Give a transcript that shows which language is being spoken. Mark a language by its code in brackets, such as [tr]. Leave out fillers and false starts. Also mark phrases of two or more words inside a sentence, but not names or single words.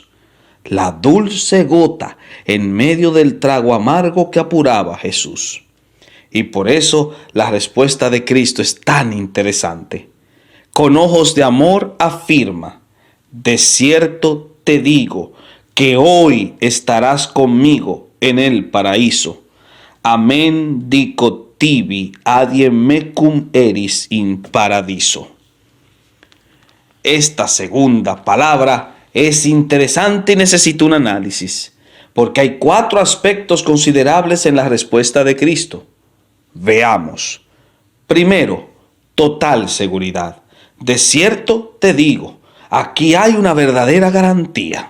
[es] La dulce gota en medio del trago amargo que apuraba a Jesús. Y por eso la respuesta de Cristo es tan interesante. Con ojos de amor afirma: de cierto te digo que hoy estarás conmigo en el paraíso. [la] Amen dico tibi adie mecum eris in paradiso. [es] Esta segunda palabra es interesante y necesita un análisis, porque hay 4 aspectos considerables en la respuesta de Cristo. Veamos. Primero, total seguridad. De cierto te digo, aquí hay una verdadera garantía.